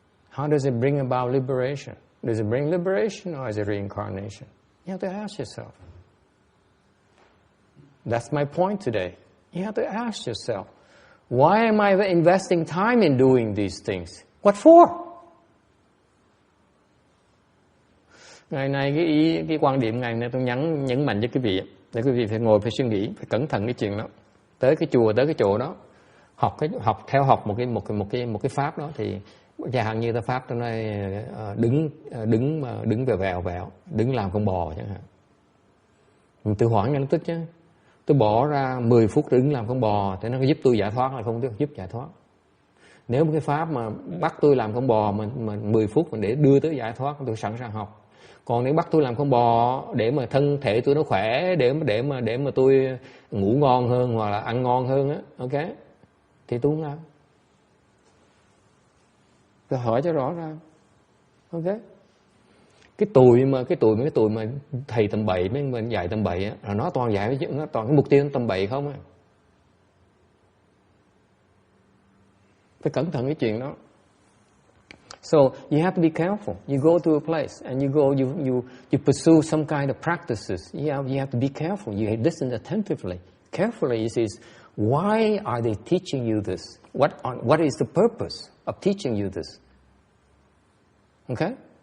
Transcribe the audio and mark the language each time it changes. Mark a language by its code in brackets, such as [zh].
[en] How does it bring about liberation? Does it bring liberation or is it reincarnation? You have to ask yourself. That's my point today. You have to ask yourself, why am I investing time in doing these things? What for? [vi] Ngày nay cái quan điểm ngày nay tôi nhấn mạnh với quý vị để quý vị phải ngồi phải suy nghĩ, phải cẩn thận cái chuyện đó. Tới cái chùa, tới cái chỗ đó, học một cái pháp đó thì chẳng hạn như ta pháp trong đây đứng vèo, đứng làm con bò chẳng hạn. Mình tự hỏi ngay lập tức chứ. Tôi bỏ ra 10 phút đứng làm con bò thì nó có giúp tôi giải thoát hay không giúp giải thoát. Nếu một cái pháp mà bắt tôi làm con bò mà 10 phút để đưa tới giải thoát, tôi sẵn sàng học. Còn nếu bắt tôi làm con bò để mà thân thể tôi nó khỏe, để mà tôi ngủ ngon hơn hoặc là ăn ngon hơn á, ok, thì tôi không làm. Tôi hỏi cho rõ ràng, ok. Cái tuổi mà thầy tầm bậy mấy mình dạy tầm bậy á, là nó toàn dạy nó toàn cái mục tiêu tầm bậy không á. Phải cẩn thận cái chuyện đó. [en] So you have to be careful. You go to a place and you pursue some kind of practices. You have to be careful. You listen attentively. Carefully is why are they teaching you this? What is the purpose of teaching you this? Okay?